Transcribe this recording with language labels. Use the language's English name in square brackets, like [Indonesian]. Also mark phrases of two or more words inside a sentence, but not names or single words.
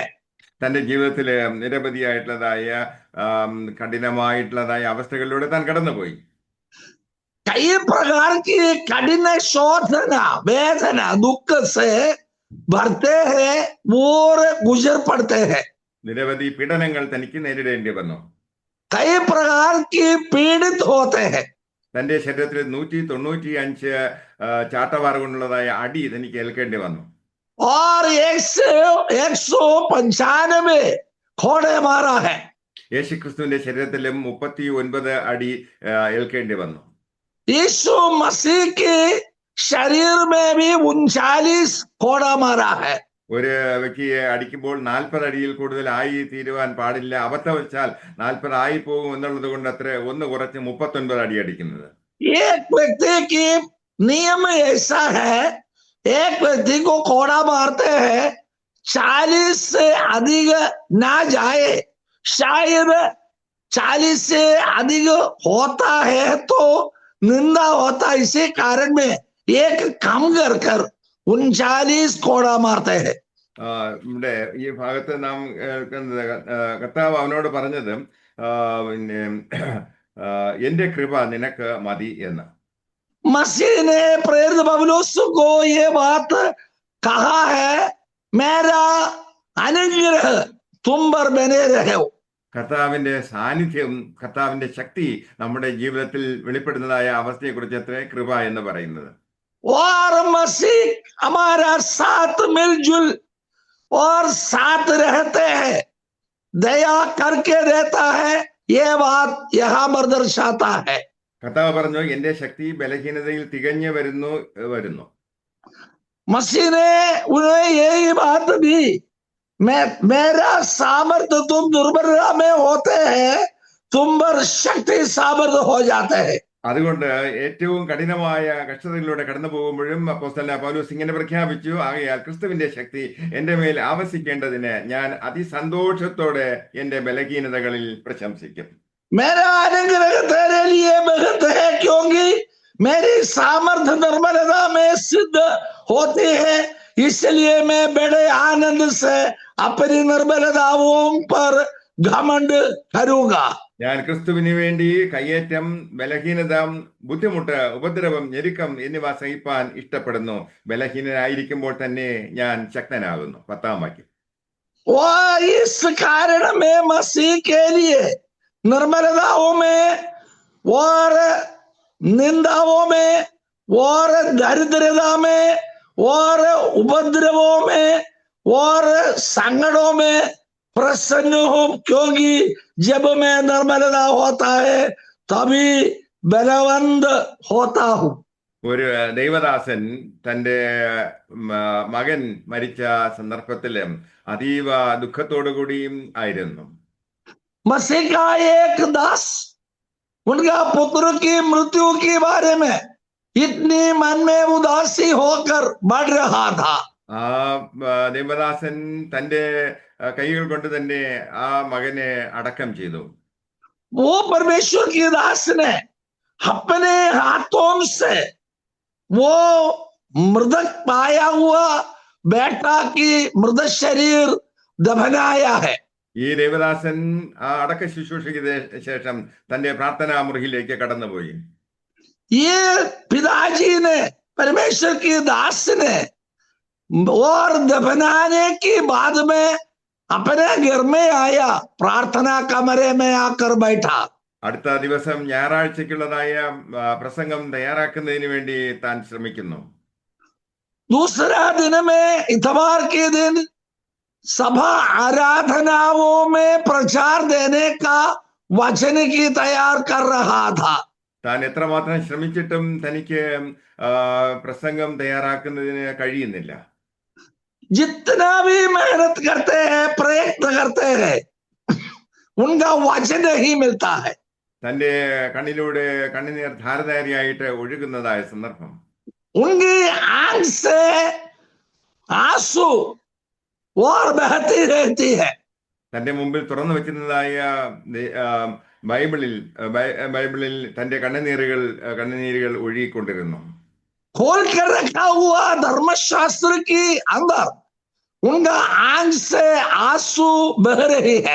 [Malayalam] തന്റെ ജീവിതത്തില് നിരവധിയായിട്ടുള്ളതായ കഠിനമായിട്ടുള്ളതായ അവസ്ഥകളിലൂടെ താൻ കടന്നുപോയി. [Hindi] कई प्रकार की कठिन शोधना, वेदना, दुख से भरते हैं और गुजर पड़ते हैं. [Malayalam] നിരവധി പീഡനങ്ങൾ തനിക്ക് നേരിടേണ്ടി വന്നു. [Hindi] कई प्रकार की पीड़ित होते हैं. [Malayalam] തന്റെ ശരീരത്തിൽ 195 ചാട്ടവാർ കൊണ്ടുള്ളതായ അടി തനിക്ക് ഏൽക്കേണ്ടി വന്നു. [Hindi] और 195 खोड़े मारा है. [Malayalam] യേശുക്രിസ്തുവിന്റെ ശരീരത്തിലും 39 അടി ഏൽക്കേണ്ടി വന്നു. [Hindi] यीशु मसीह के शरीर में भी 39 खोड़ा मारा है. [Malayalam] ഒരു വ്യക്തിയെ അടിക്കുമ്പോൾ 40 അടിയിൽ കൂടുതൽ ആയി തീരുവാൻ പാടില്ല. അബദ്ധം വെച്ചാൽ 40 ആയി പോകും എന്നുള്ളത് കൊണ്ട് അത്ര ഒന്ന് കുറച്ച് 39 അടി അടിക്കുന്നത്. [Hindi] एक व्यक्ति की नियम ऐसा है, एक व्यक्ति को कोड़ा मारते हैं, 40 से अधिक ना जाए, शायद 40 से अधिक होता है तो निंदा होता. इसी कारण में एक कम कर 39 कोड़ा मारते हैं. [Malayalam] ഇവിടെ ഈ ഭാഗത്ത് നാം കർത്താവ് അവനോട് പറഞ്ഞത് പിന്നെ എന്റെ കൃപ നിനക്ക് മതി എന്ന്. [Hindi] मसीह ने प्रेरित पौलुस को ये बात कहा है, मेरा अनुग्रह तुम पर बने रहो। [Malayalam] കർത്താവിന്റെ സാന്നിധ്യം, കർത്താവിന്റെ ശക്തി നമ്മുടെ ജീവിതത്തിൽ വെളിപ്പെടുന്നതായ അവസ്ഥയെക്കുറിച്ച് അത്ര കൃപ എന്ന് പറയുന്നത്. [Hindi] और मसीह हमारा साथ मिलजुल और साथ रहते हैं, दया करके रहता है, ये बात यहाँ पर दर्शाता है। [Malayalam] കർത്താവ് പറഞ്ഞു, എന്റെ ശക്തി ബലഹീനതയിൽ തികഞ്ഞു വരുന്നു. [Hindi] मसीह ने उन्हें यही बात दी, मेरा सामर्थ्य तुम दुर्बलता में होते हैं, तुम पर शक्ति सामर्थ्य हो जाते हैं. [Malayalam] അതുകൊണ്ട് ഏറ്റവും കഠിനമായ കഷ്ടതകളിലൂടെ കടന്നു പോകുമ്പോഴും അപ്പോസ്തലനായ പൗലോസ് ഇങ്ങനെ പ്രഖ്യാപിച്ചു, ആകയാൽ ക്രിസ്തുവിന്റെ ശക്തി എന്റെ മേൽ ആവസിക്കേണ്ടതിന് ഞാൻ അതിസന്തോഷത്തോടെ എന്റെ ബലഹീനതകളിൽ പ്രശംസിക്കും. [Hindi] मेरा अनुग्रह तेरे लिए बहुत है, क्योंकि मेरी सामर्थ्य निर्बलता में सिद्ध होती है, इसलिए मैं बड़े आनंद से अपनी निर्बलताओं पर घमंड करूंगा. [Malayalam] ഞാൻ ക്രിസ്തുവിന് വേണ്ടി കയ്യേറ്റം, ബലഹീനത, ബുദ്ധിമുട്ട്, ഉപദ്രവം, ഞെരുക്കം എന്നിവ സഹിപ്പാൻ ഇഷ്ടപ്പെടുന്നു. ബലഹീനനായിരിക്കുമ്പോൾ തന്നെ ഞാൻ ശക്തനാകുന്നു. 10-ാം വാക്യം. [Hindi] इस कारण में मसीह के लिए निर्मलताओं में और निंदाओं में और दरिद्रता में और उपद्रवों में और संकटों में प्रसन्न हूं, क्योंकि जब मैं निर्मलता होता है तभी बलवंत होता हूं. [Malayalam] ഒരു ദൈവദാസൻ തന്റെ മകൻ മരിച്ച സന്ദർഭത്തില് അതീവ ദുഃഖത്തോടു കൂടിയും ആയിരുന്നു. [Hindi] मसीह का एक दास उनका पुत्र की मृत्यु के बारे में इतनी मन में उदासी होकर बढ़ रहा था. [Malayalam] ആ ദൈവദാസൻ തന്റെ കൈകൾ കൊണ്ട് തന്നെ ആ മകനെ അടക്കം ചെയ്തു. [Hindi] वो परमेश्वर की दास ने अपने हाथों से वो मृतक पाया हुआ बेटा की मृत शरीर दफनाया है. [Malayalam] ഈ ദേവദാസൻ ആ അടക്ക ശുശ്രൂഷയ്ക്ക് ശേഷം തന്റെ പ്രാർത്ഥനാ മുറിയിലേക്ക് കടന്നുപോയി. [Hindi] ये पिताजी ने, परमेश्वर की दास ने, और दफनाने की बाद में अपने घर में आया, प्रार्थना कमरे में आकर बैठा. [Malayalam] അടുത്ത ദിവസം ഞായറാഴ്ചക്കുള്ളതായ പ്രസംഗം തയ്യാറാക്കുന്നതിന് വേണ്ടി താൻ ശ്രമിക്കുന്നു. [Hindi] दूसरा दिन में इतवार के दिन सभा आराधनाओं में प्रचार देने का वचन की तैयार कर रहा था. [Malayalam] താൻ എത്രമാത്രം ശ്രമിച്ചിട്ടും തനിക്ക് പ്രസംഗം തയ്യാറാക്കുന്നതിന് കഴിയുന്നില്ല. [Hindi] जितना भी मेहनत करते हैं, प्रयत्न करते हैं, उनका वचन ही मिलता है. [Malayalam] തന്റെ കണ്ണിലൂടെ കണ്ണുനീർ ധാരധാരിയായിട്ട് ഒഴുകുന്നതായ സന്ദർഭം. [Hindi] उनकी आंख से आंसू और बहती रहती है. [Malayalam] തന്റെ മുമ്പിൽ തുറന്നു വെച്ചിരുന്നതായ ബൈബിളിൽ തന്റെ കണ്ണുനീരുകൾ ഒഴുകിക്കൊണ്ടിരുന്നു. [Hindi] खोल कर रखा हुआ धर्मशास्त्र की अंदर उनका आंख से आंसू बह रही है.